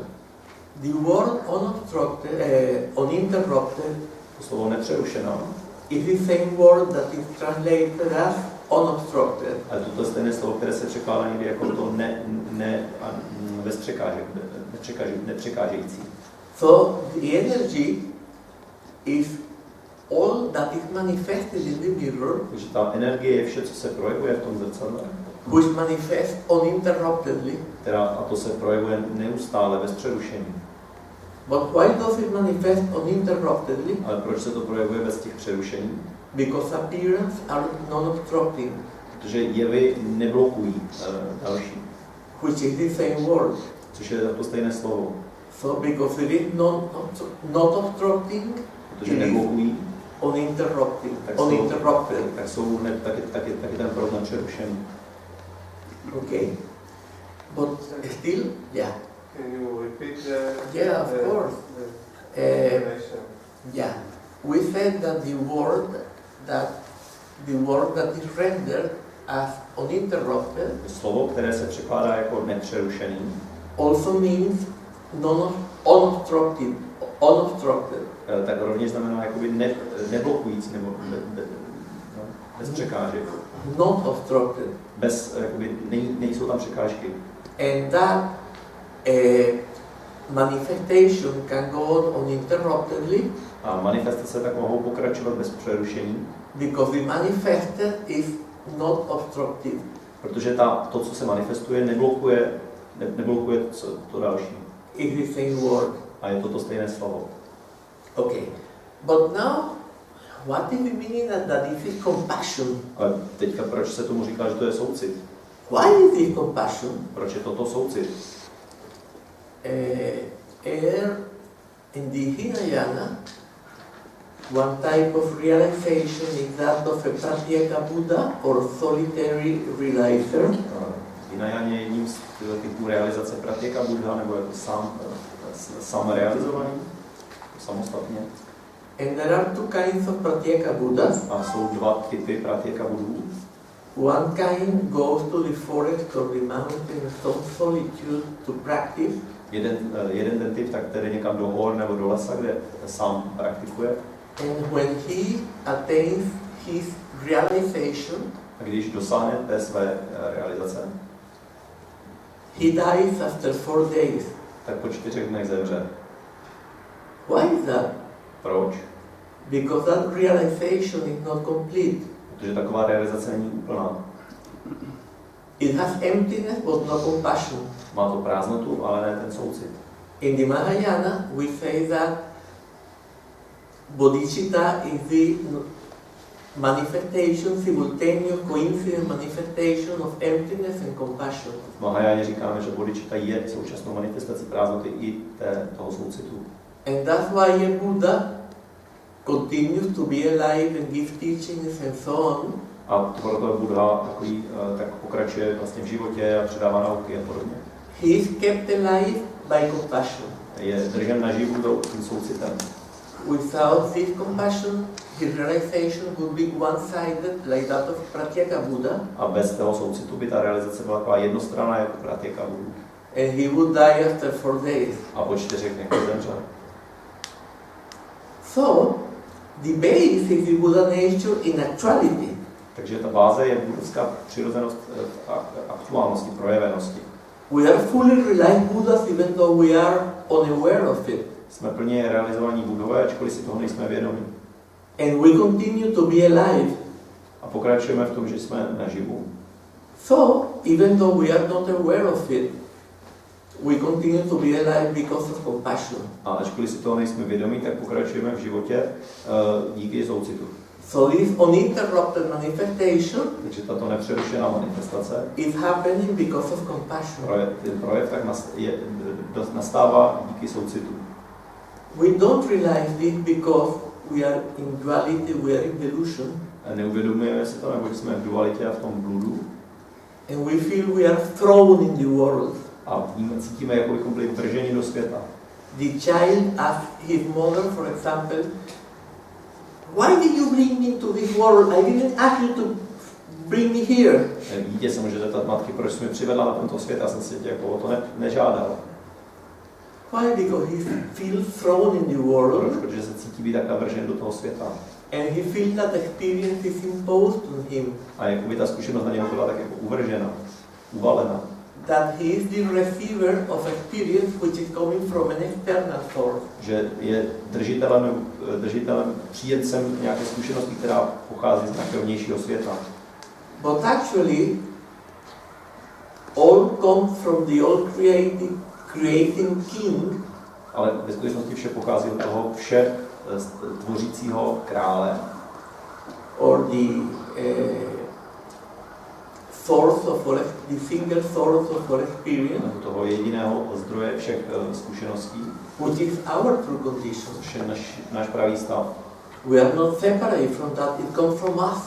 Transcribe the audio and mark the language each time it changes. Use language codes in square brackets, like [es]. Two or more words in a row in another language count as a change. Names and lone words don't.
[en] The word uninterrupted [cs] To slovo nepřerušená [en] is the same word that is translated as unobstructed. [cs] ale toto je stejné slovo, které se překládá někdy jako to bez překážek, nepřekážející. [en] So the energy is all that is manifested in the mirror, [cs] Takže ta energie je vše, co se projevuje v tom zrcadle, [en] which manifests uninterruptedly. [cs] a to se projevuje neustále bez přerušení. [en] But why does it manifest uninterruptedly? [cs] Ale proč se to projevuje bez těch přerušení? [en] Because appearance are non-obstructing, [cs] Protože jevy neblokují další, [en] which is the same word. [cs] což je to stejné slovo. [en] So because it is not obstructing, [cs] Protože neblokují, [en] uninterrupted. [cs] tak je ten proud nepřerušený. [en] Okay. But still, yeah. Can you repeat the... Yeah, of course. Yeah. We said that the word that is rendered as uninterrupted [cs] Slovo, které se překládá jako nepřerušený, [en] also means unobstructed. [cs] tak rovněž znamená jakoby neblokující nebo bez překážek. [en] Not obstructed. [cs] Nejsou tam překážky. [en] And that manifestation can go on uninterruptedly. [cs] A manifestace tak mohou pokračovat bez přerušení. [en] Because the manifested is not obstructive. [cs] Protože to, co se manifestuje, neblokuje to další. [en] It's the same word. [cs] A je to stejné slovo. [en] Okay. But now, what is the meaning that this is compassion? [cs] Ale teďka proč se tomu říká, že to je soucit? [en] Why is this compassion? [cs] Proč je toto soucit? [en] In the Hinayana, one type of realization is that of a Pratyeka Buddha or solitary realizer. [cs] V Hinayaně jedním z typů realizace Pratyeka Buddha nebo jako sám realizovaný, samostatně. [en] And there are two kinds of Pratyeka Buddhas. [cs] A jsou dva typy Pratyeka Buddhů. [en] One kind goes to the forest or the mountains of solitude to practice. [cs] Jeden ten typ tak tedy někam do hor nebo do lesa, kde sám praktikuje. [en] And when he attains his realization, [cs] A když dosáhne té své realizace, [en] he dies after 4 days. [cs] tak po 4 dnech zemře. [en] Why is that? [cs] Proč? [en] Because that realization is not complete. [cs] Protože taková realizace není úplná. [en] It has emptiness but no compassion. [cs] Má to prázdnotu, ale ne ten soucit. [en] In the Mahayana, we say that bodhicitta is the manifestation, simultaneous coincident manifestation of emptiness and compassion. [cs] V Mahajáně říkáme, že bodhicitta je současnou manifestací prázdnoty i toho soucitu. [en] And that's why a Buddha continues to be alive and give teachings and so on. [cs] A proto Buddha tak pokračuje vlastně v životě a předává nauky a podobně. [en] He is kept alive by compassion. [cs] je držen naživu tím soucitem. [en] Without this compassion, his realization would be one-sided, like that of Pratyeka Buddha. [cs] A bez toho soucitu by ta realizace byla taková jednostranná jako Pratyeka Buddha. [en] And he would die after 4 days. [cs] A po 4 dnech zemřel. [en] So, the base is the Buddha nature in actuality. [cs] Takže ta báze je buddhiská přirozenost aktuálnosti, projevenosti. [en] We are fully realized Buddhas even though we are unaware of it. [cs] Jsme plně realizovaní Budhové, ačkoliv si toho nejsme vědomi. [en] And we continue to be alive. [cs] A pokračujeme v tom, že jsme naživu. [en] So, even though we are not aware of it, we continue to be alive because of compassion. [cs] A ačkoliv si toho nejsme vědomí, tak pokračujeme v životě díky soucitu. [en] So this uninterrupted manifestation [cs] Takže tato nepřerušená manifestace [en] is happening because of compassion. [cs] ten projev tak nastává díky soucitu. [en] We don't realize this because we are in duality, we are in delusion. [cs] A neuvědomujeme si to, neboť jsme v dualitě a v tom bludu. [en] And we feel we are thrown in the world. [cs] A cítíme, jako bychom byli vrženi do světa. [en] The child asks his mother, for example, why did you bring me to this world? I didn't ask you to bring me here. [cs] Dítě se může zeptat matky, proč jsi mě přivedla na tento svět, já jsem si tě jako o to nežádal. [en] Why? Because he feels thrown in the world. [cs] Proč? Protože se cítí být tak navržen do toho světa. [en] And he feels that experience is imposed on him. [cs] A jakoby ta zkušenost na něho byla tak jako uvržena, uvalena. [en] That he is the receiver of experience which is coming from an external source. [cs] Že je držitelem, příjemcem nějaké zkušenosti, která pochází z nějakého vnějšího světa. [en] But actually, all comes from the all-creating king. [cs] Ale ve skutečnosti vše pochází od toho vše tvořícího krále. [en] Or source of all, the single source of all experience. [cs] Nebo toho jediného zdroje všech zkušeností. [en] Which is our true condition. [cs] Což je náš pravý stav. [en] We are not separate from that, it comes from us.